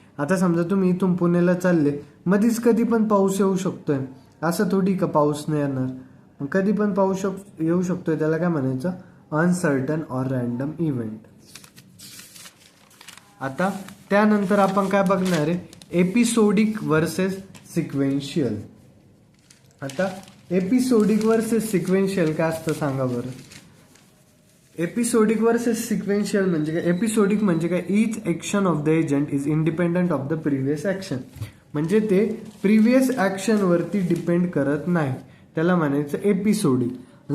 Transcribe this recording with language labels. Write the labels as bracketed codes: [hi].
[mr] आता समजा तुम्ही इथून पुण्याला चालले, मध्येच कधी पण पाऊस येऊ शकतोय. असं थोडी का पाऊस नाही येणार, मग कधी पण पाऊस येऊ शकतोय. त्याला काय म्हणायचं? [en] Uncertain or random event. [mr] आता त्यानंतर आपण काय बघणार आहे? [en] Episodic versus sequential. [mr] आता एपिसोडिक वर्सेस सिक्वेन्शियल काय असतं सांगा बरं? एपिसोडिक वर्सेस सिक्वेन्शियल म्हणजे काय? एपिसोडिक म्हणजे काय? [en] Each action of the agent is independent of the previous action. [mr] म्हणजे ते प्रिव्हियस ॲक्शनवरती डिपेंड करत नाही, त्याला म्हणायचं एपिसोडिक.